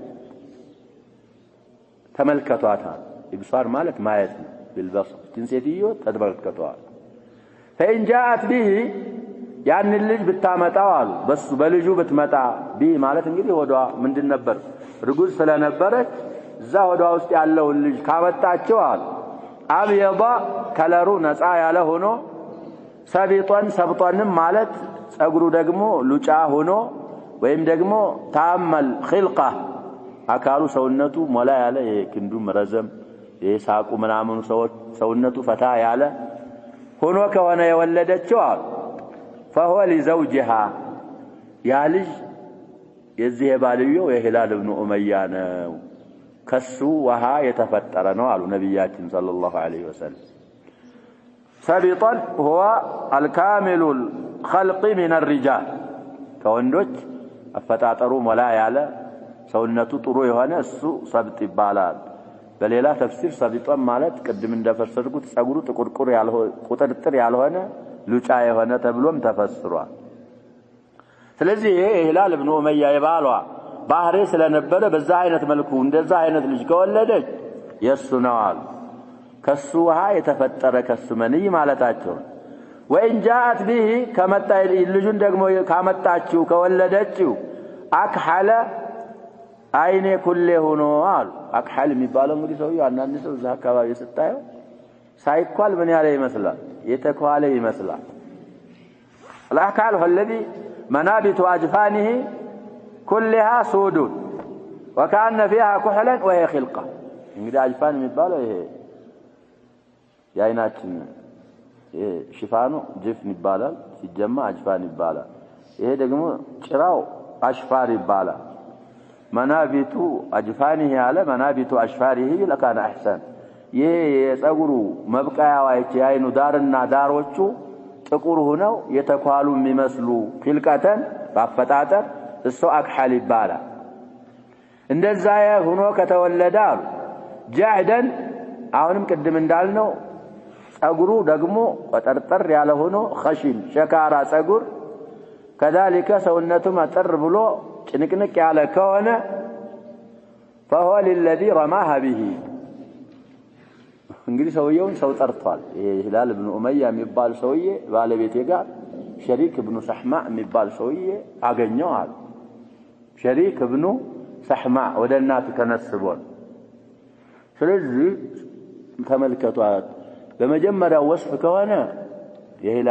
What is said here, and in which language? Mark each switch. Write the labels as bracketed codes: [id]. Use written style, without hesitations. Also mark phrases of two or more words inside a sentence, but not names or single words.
[am] ተመልከቷታል ኢብሳር ማለት ማየት ነው بالبصر ትንሴትዮ ተመልከቷል [ar] فإن جاءت به [am] ያን ልጅ ብታመጣው አሉ በሱ በልጁ ብትመጣ ቢ ማለት እንግዲህ ወዷ ምንድን ነበር ርጉዝ ስለነበረች እዛ ወዷ ውስጥ ያለው ልጅ ካመጣቸው አሉ አብየዳ ከለሩ ነፃ ያለ ሆኖ ሰቢጦን ሰብጦንም ማለት ጸጉሩ ደግሞ ሉጫ ሆኖ ወይም ደግሞ ታመል خلقه አካሉ ሰውነቱ ሞላ ያለ የክንዱ መረዘም የሳቁ ምናምኑ ሰውነቱ ፈታ ያለ ሆኖ ከሆነ የወለደችው አሉ [ar] فهو لزوجها يا لج [am] የዚህ ባልየው የሂላል ኢብኑ ኡመያ ነው ከሱ ወሃ የተፈጠረ ነው አሉ ነብያችን [ar] صلى الله عليه وسلم [am] ሰቢጣን [ar] هو الكامل الخلق من الرجال [am] ከወንዶች አፈጣጠሩ ሞላ ያለ ሰውነቱ ጥሩ የሆነ እሱ ሰብጥ ይባላል በሌላ ተፍሲር ሰቢጣን ማለት ቅድም እንደፈሰድኩት ጸጉሩ ጥቁርቁር ያልሆነ ቁጥጥር ያልሆነ ሉጫ የሆነ ተብሎም ተፈስሯል ስለዚህ ሂላል ኢብኑ ኡመያ የባሏ ባህሪ ስለነበረ በዛ አይነት መልኩ እንደዛ አይነት ልጅ ከወለደች የሱ ነው አሉ ከሱ ውሃ የተፈጠረ ከሱ መንይ ማለታቸው [ar] وإن جاءت به [am] ከመጣ ልጁን ደግሞ ካመጣችው ከወለደችው አክሐለ አይኔ ኩሌ ሆኖ አሉ አክሐል የሚባለው እንግዲህ ሰውዬው አንዳንድ ሰው እዛ አካባቢ ስታየው ሳይኳል ምን ያለ ይመስላል የተኳለ ይመስላል [ar] الأكحل هو الذي منابت أجفانه كلها سود وكأن فيها كحلا وهي خلقة [am] እንግዲህ አጅፋን የሚባለው ይሄ ያይናችን ሽፋኑ ጅፍን ይባላል ሲጀማ አጅፋን ይባላል ይሄ ደግሞ ጭራው አሽፋር ይባላል [ar] منابت أجفانه على منابت أشفاره لكان أحسن [am] የጸጉሩ መብቃያው አይኑ ዳርና ዳሮቹ ጥቁር ሆነው የተኳሉ የሚመስሉ ፊልቀተን ባፈጣጠር እሱ አክሐል ይባላል እንደዛ ሆኖ ከተወለደ አሉ ጃዕደን አሁንም ቅድም እንዳልነው ጸጉሩ ደግሞ ቆጠርጠር ያለ ሆኖ خشن ሸካራ ጸጉር كذلك ሰውነቱ መጠር ብሎ ጭንቅንቅ ያለ ከሆነ [ar] فهو للذي رماها به [am] እንግዲህ ሰውየውን ሰው ጠርቷል ይሄ ሂላል ኢብኑ ኡመያ የሚባል ሰውዬ ባለቤቴ ጋር ሸሪክ ኢብኑ ሰህማ የሚባል ሰውዬ አገኘው አሉ ሸሪክ ኢብኑ ሰሕማዕ ወደ እናቱ ተነስቦን ስለዚህ ተመልከቷት በመጀመሪያው ወስፍ ከሆነ የሂላል